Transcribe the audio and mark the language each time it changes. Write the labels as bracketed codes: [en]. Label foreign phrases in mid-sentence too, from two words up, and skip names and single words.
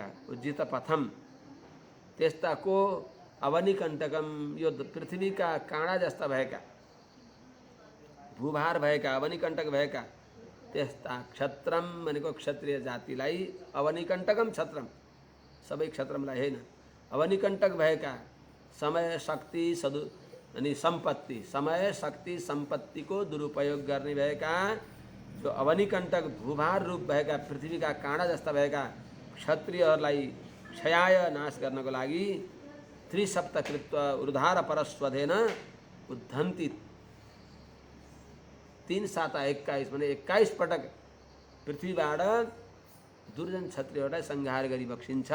[sa] उज्जित पथम [ne] त्यस्ताको अवनिकण्टकम, यो पृथ्वीका काँडा जस्ता भएका, भूभार भएका, अवनिकण्टक भएका त्यस्ता क्षत्रम भनेको क्षत्रिय जातिलाई, अवनिकण्टकम क्षत्रम सबै क्षत्रमलाई होइन, अवनिकण्टक भएका समय शक्ति अनि संपत्ति, समय शक्ति संपत्ति को दुरुपयोग गर्ने भएका जो अवनिकण्टक भूभार रूप भएका पृथ्वीका काँडा जस्ता भएका क्षत्रियहरूलाई क्षयाय नाश गर्नको लागि [sa] त्रिसप्तकृत्व ऊर्धार परस्वधेन उद्धन्ति [ne] 3 7 21 भने 21 पटक पृथ्वीबाट दुर्जन क्षत्रियहरूलाई संहार गरी बक्सिन्छ।